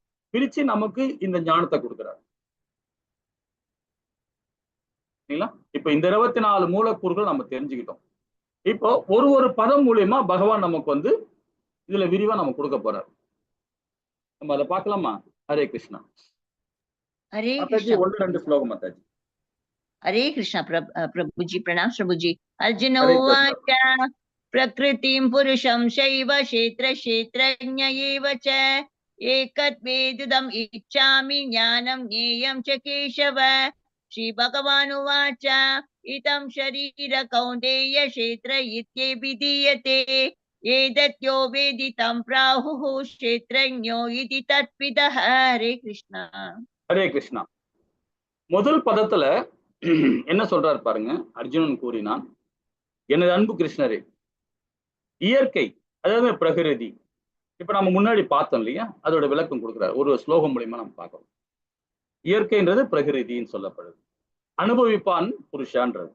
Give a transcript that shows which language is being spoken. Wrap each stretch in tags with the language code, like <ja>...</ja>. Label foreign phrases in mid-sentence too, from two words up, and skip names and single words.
<ta>பிரிச்சு நமக்கு இந்த ஞானத்தை கொடுக்கிறாரு. இப்ப இந்த 24 மூலக்கூறுகள் நம்ம தெரிஞ்சுக்கிட்டோம். இப்போ ஒரு பதம் மூலியமா பகவான் நமக்கு வந்து இதுல விரிவா நம்ம கொடுக்க போறாரு. நம்ம அதை பார்க்கலாமா? ஹரே கிருஷ்ணா.</ta> <hi>हरे माताजी कृष्ण 1-2 श्लोकं माताजी. हरे कृष्ण प्रभुजी प्रणाम प्रभुजी।</hi> <sa>अर्जुन हरे उवाच प्रकृतिं पुरुषं शैव क्षेत्र क्षेत्रज्ञ एव च एकत्वेदुदम् इच्छामि ज्ञानं ज्ञेयं च केशव। श्रीभगवानुवाच इदं शरीर कौन्तेय क्षेत्र इत्यभिधीयते एतद्यो वेदितं प्राहुः क्षेत्रज्ञो इति तत्विदः। हरे कृष्ण हरे कृष्णा.</sa> <ta>முதல் பதத்துல என்ன சொல்றாரு பாருங்க. அர்ஜுனன் கூறினான், எனது அன்பு கிருஷ்ணரே, இயற்கை அதாவது பிரகிருதி, இப்ப நம்ம முன்னாடி பார்த்தோம் இல்லையா, அதோட விளக்கம் கொடுக்கிறார் ஒரு ஸ்லோகம் மூலியமா நம்ம பார்க்கிறோம். இயற்கைன்றது பிரகிருதின்னு சொல்லப்படுது, அனுபவிப்பான் புருஷான்றது.</ta>